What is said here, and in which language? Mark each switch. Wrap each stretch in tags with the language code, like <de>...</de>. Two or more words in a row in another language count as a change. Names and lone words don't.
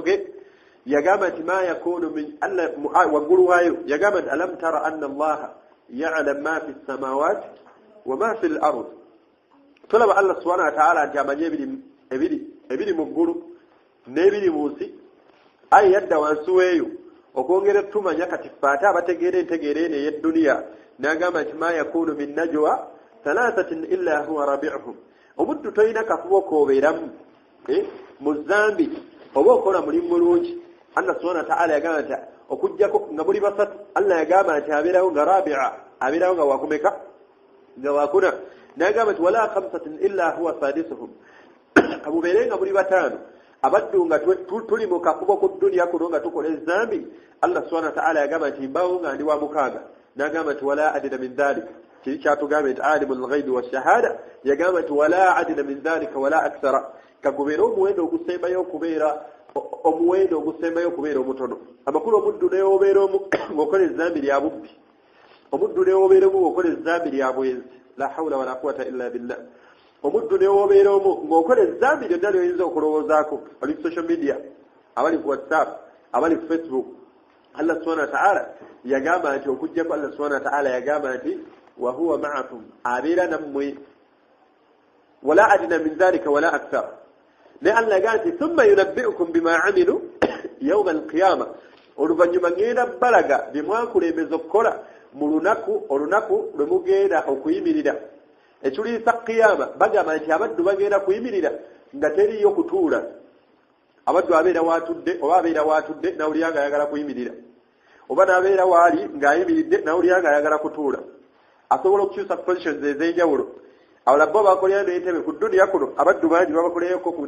<lg>ge yagamba nti</lg> <ar>ما يكون من</ar> <lg>Allah waggulu waayo yagamba nti</lg> <ar>ألم تر أن الله يعلم ما في السماوات وما في الأرض</ar> <lg>tolaba</lg> <ar>الله سبحانه وتعالى</ar> <lg>nti amanye ebiri mu ggulu n'ebiri mu nsi ayi yadda wansi weeyo okwongera tumanya kati ffe abategeera entegeera eno ey'edduniya n'agamba nti</lg> <ar>ما يكون من نجوى ثلاثة إلا هو رابعهم</ar> <lg>omuddu tolina kafubo koobeeramu mu zambi oba okola mulimu mulungi</lg> <ar>الله سبحانه وتعالى</ar> <lg>yagamba nti okujjako nga muli basatu Allah yagamba nti abeerawo nga rabi'a abeerawo nga wakumeka nga wakuna n'agamba nti</lg> <ar>ولا خمسة إلا هو سادسهم</ar> <lg>kamubeere nga muli bataano abaddu nga tuli mu kakubo ku dduniya kuno nga tukola ezambi</lg> <ar>الله سبحانه وتعالى</ar> <lg>yagamba nti mbawo nga ndi wa mukaaga n'agamba nti</lg> <ar>ولا أدنى من ذلك</ar> <lg>kiri kyatugambye nti</lg> <ar>عالم الغيب والشهادة</ar> <lg>yagamba nti</lg> <ar>ولا أدنى من ذلك ولا أكثر</ar> <lg>kagubeera omuwendo ogusembayo okubeera omutono amakulu omuddu newobeera omu ng'okola ezambi lya bubbi omuddu newobeera omu ng'okola ezambi lya bwenzi</lg> <ar>لا حول ولا قوة إلا بالله</ar> <lg>omuddu newobeera omu ng'okola ezambi lyonna lyoyinza okulowoozaako ali ku</lg> <en>social media</en> <lg>abali ku whatsapp abali ku facebook</lg> <ar>الله سبحانه وتعالى</ar> <lg>yagamba nti okujjako</lg> <ar>الله سبحانه وتعالى</ar> <lg>yagamba nti</lg> <ar>وهو</ar> <lg>ma'akum abeera nammwe</lg> <ar>ولا أدنى من ذلك ولا أكثر</ar> <lg>ne Allah yagamba nti</lg> <ar>ثم ينبئكم بما عملوا يوم القيامة</ar> <lg>oluvannyuma ngenda balaga bye mwakulembeza okukola mu olunaku lwe mugenda okuyimirira ekiruisa qiyama bagamba nti abaddu bagenda kuyimirira nga teriyo kutuula abaddu abeera watudde oba abeera watudde nawulira nga ayagala kuyimirira oba n'abeera waali ng'ayimiridde nawulira nga ayagala kutuula asobola okukyusa positions ez'enjawulo awala bo bakolera n'entebe ku dduniya kuno abaddu bangi babakolereko ku</lg>